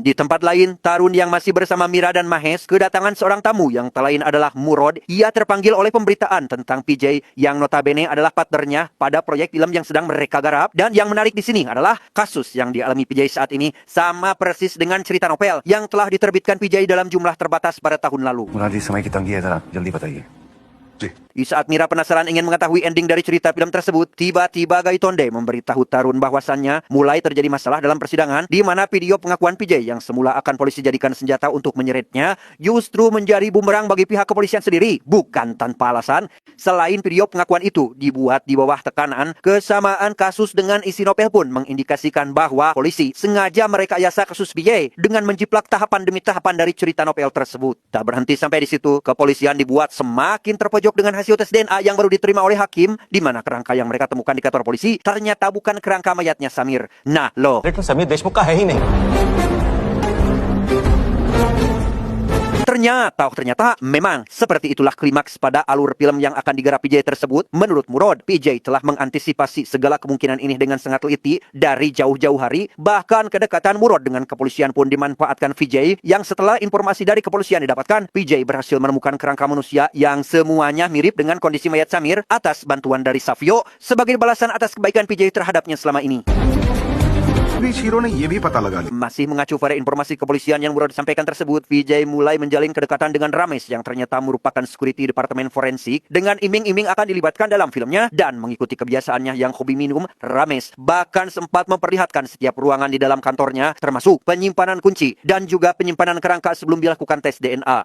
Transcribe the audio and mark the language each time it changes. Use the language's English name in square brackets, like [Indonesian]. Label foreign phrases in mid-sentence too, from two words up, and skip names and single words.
[Indonesian] Di tempat lain, Tarun yang masih bersama Mira dan Mahes kedatangan seorang tamu yang tak lain adalah Murod. Ia terpanggil oleh pemberitaan tentang PJ yang notabene adalah partnernya pada proyek film yang sedang mereka garap. Dan yang menarik di sini adalah kasus yang dialami PJ saat ini sama persis dengan cerita novel yang telah diterbitkan PJ dalam jumlah terbatas pada tahun lalu. [Hindi] मुरारी समय की तंगी है, जरा जल्दी बताइए। [Indonesian] Di saat Mira penasaran ingin mengetahui ending dari cerita film tersebut, tiba-tiba Gaitonde memberitahu Tarun bahwasannya mulai terjadi masalah dalam persidangan di mana video pengakuan PJ yang semula akan polisi jadikan senjata untuk menyeretnya justru menjadi bumerang bagi pihak kepolisian sendiri, bukan tanpa alasan. Selain video pengakuan itu dibuat di bawah tekanan, kesamaan kasus dengan isi novel pun mengindikasikan bahwa polisi sengaja merekayasa kasus PJ dengan menjiplak tahapan demi tahapan dari cerita novel tersebut. Tak berhenti sampai di situ, kepolisian dibuat semakin terpojok dengan hasil tes DNA yang baru diterima oleh hakim, di mana kerangka yang mereka temukan di kantor polisi ternyata bukan kerangka mayatnya Samir. Nah, loh. [Hindi] समीर देशमुख का है ही नहीं। [Indonesian] Ternyata memang seperti itulah klimaks pada alur film yang akan digarap PJ tersebut. Menurut Murod, PJ telah mengantisipasi segala kemungkinan ini dengan sangat teliti dari jauh-jauh hari. Bahkan kedekatan Murod dengan kepolisian pun dimanfaatkan PJ, yang setelah informasi dari kepolisian didapatkan, PJ berhasil menemukan kerangka manusia yang semuanya mirip dengan kondisi mayat Samir atas bantuan dari Savio sebagai balasan atas kebaikan PJ terhadapnya selama ini. [Hindi] हीरो ने ये भी पता लगा लिया। [Indonesian] Masih mengacu pada informasi kepolisian yang baru disampaikan tersebut, PJ mulai menjalin kedekatan dengan Rames yang ternyata merupakan security departemen forensik. Dengan iming-iming akan dilibatkan dalam filmnya dan mengikuti kebiasaannya yang hobi minum, Rames bahkan sempat memperlihatkan setiap ruangan di dalam kantornya, termasuk penyimpanan kunci dan juga penyimpanan kerangka sebelum dilakukan tes DNA.